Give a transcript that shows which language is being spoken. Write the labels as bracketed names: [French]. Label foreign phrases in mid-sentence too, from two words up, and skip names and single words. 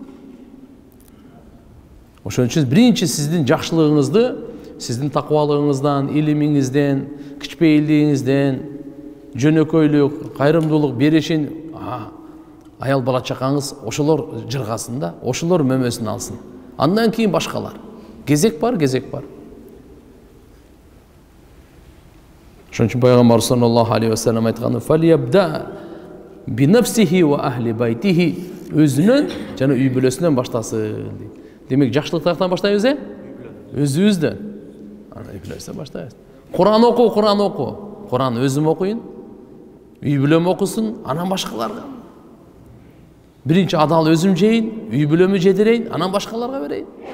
[Kyrgyz] Ошон үчүн биринчи сиздин жакшылыгыңызды, сиздин такыбалыгыңыздан, илимиңизден, кичпейилдигиңизден, жөнөкөйлүк, кайрымдуулук беришин аял бала чакаңыз ошолор жыргасын да, ошолор мөмөсүн алсын. Андан кийин башкалар. Кезек бар. Ошон үчүн Пайгамбар [Arabic] صلى الله عليه وسلم [Kyrgyz] айткан: [Arabic] "فليبدأ بنفسه وأهل بيته", [Kyrgyz] өзүнөн жана үй бүлөсүнөн баштасын. Демек, жакшылык тактан баштайбыз, өзүбүздөн. Аны үй бүлөсүнөн баштайбыз. Кур'ан оку. Кур'ан өзүм окуйн, үй бүлөм окусун, анан башкаларга. Биринчи адал өзүм жейин, үй бүлөмү жедирейин, анан башкаларга берейин.